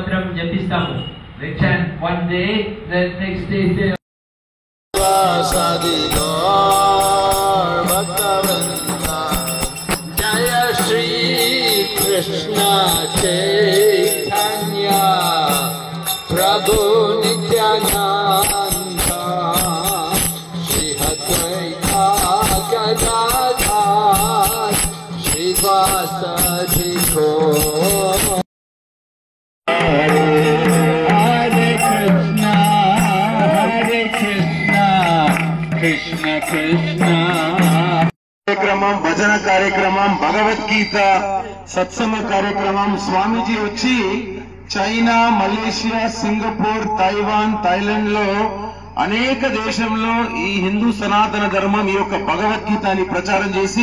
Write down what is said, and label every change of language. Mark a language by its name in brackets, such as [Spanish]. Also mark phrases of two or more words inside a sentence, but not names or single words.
[Telugu] మనం జపిస్తాము. [English] They chant one day, then next day they [Sanskrit] Jaya Shri Krishna Chaitanya Prabhu Nityananda Shri Advaita Gadadhar Shri Vasadi Gaur [Telugu] కార్యక్రమం, భజన కార్యక్రమం, భగవద్గీత సత్సంగ కార్యక్రమం. స్వామీజీ వచ్చి చైనా, మలేషియా, సింగపూర్, తైవాన్, థాయిలాండ్ లో అనేక దేశంలో ఈ హిందూ సనాతన ధర్మం ఈ యొక్క భగవద్గీతని ప్రచారం చేసి